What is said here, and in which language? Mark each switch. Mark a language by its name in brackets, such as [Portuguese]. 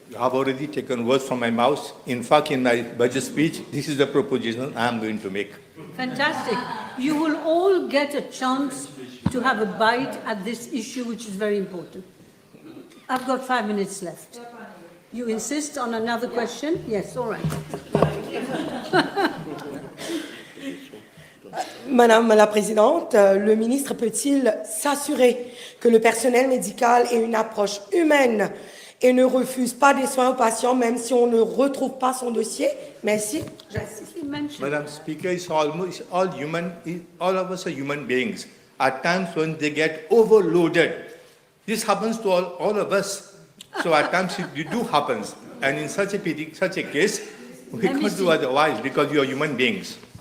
[English] You have already taken words from my mouth. In fact, in my budget speech, this is the proposition I am going to make. Fantastic. You will all get a chance to have a bite at this issue, which is very important. I've got 5 minutes left. You insist on another question? Yes, all right. [French] Madame la Présidente, le ministre peut-il s'assurer que le personnel médical ait une approche humaine et ne refuse pas des soins aux patients, même si on ne retrouve pas son dossier? Merci. [English] Madam Speaker, it's all human. All of us are human beings. At times when they get overloaded, this happens to all of us. So at times it do happens, and in such a case, we can't do otherwise because you are human beings.